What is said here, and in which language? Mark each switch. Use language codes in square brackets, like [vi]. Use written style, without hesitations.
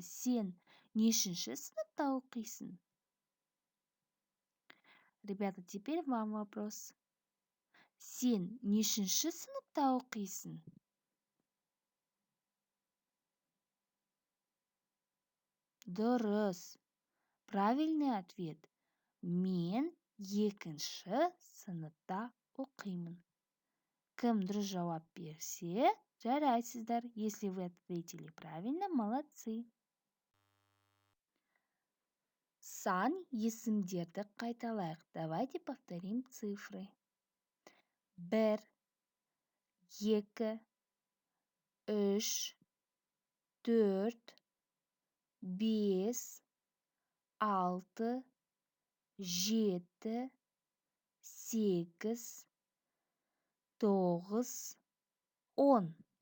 [kk] Сен нешінші сыныпта оқисың? [ru] Ребята, теперь вам вопрос. [kk] Сен нешінші сыныпта оқисың? Дұрыс. [ru] Правильный ответ. [kk] Мен екінші сыныпта оқимын. Кім дұрыс жауап берсе, жарайсыздар. [ru] Если вы ответили правильно, молодцы. [kk] Сан есімдерді қайталайық. [ru] Давайте повторим цифры. 1, 2, 3, 4, 5, 6, 7, 8, 9, 10.